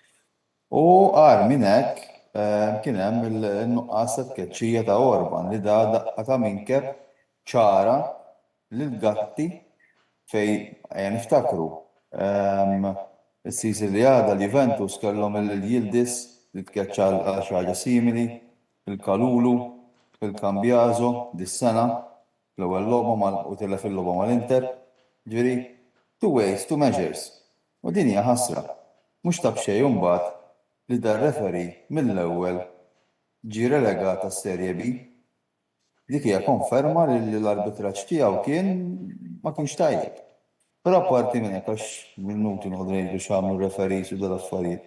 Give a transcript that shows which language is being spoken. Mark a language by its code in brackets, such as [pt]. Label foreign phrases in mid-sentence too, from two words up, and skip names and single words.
[mt] U għar minn hekk kien hemm il-nuqqas ta' tkeċċija ta' Orban li daqqa ta' minkeb ċara lil Gatti fejn niftakru. Is-season li għadha l-Juventus kellhom il-Yildiz li tkeċċa għal xi ħaġa simili, il-Kalulu, il-Cambiaso dis-sena, l-ewwel logħba u telef il-logħba mal-Inter. Ġifieri, [en] two ways, two measures. [mt] U din hija ħasra. Mhux tab xejn imbagħad li dar-referi mill-ewwel ġie relegat tas-Serje B. Dik hija konferma li l-arbitraġġ tiegħu ma kienx tajjeb. Però apparti minn hekk għax minuti noqgħdu ngħidu x'għamlu referees u dal-affarijiet.